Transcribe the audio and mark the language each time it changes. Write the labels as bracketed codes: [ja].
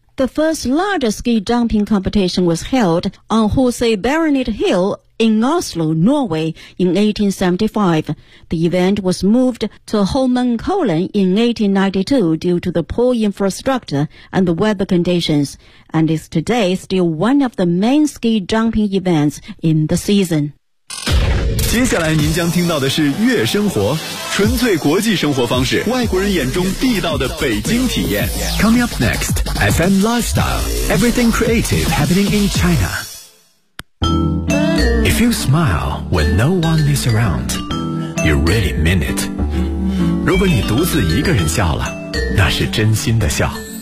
[en] The first larger ski jumping competition was held on Jose Baronet Hill in Oslo, Norway, in 1875. The event was moved to Holmenkollen in 1892 due to the poor infrastructure and the weather conditions, and is today still one of the main ski jumping events in the season. [zh] 接下来您将听到的是悦生活，纯粹国际生活方式，外国人眼中地道的北京体验。 [en] Coming up next, FM Lifestyle, Everything Creative Happening in China. If you smile when no one is around, you really mean it. [zh] 如果你独自一个人笑了，那是真心的笑。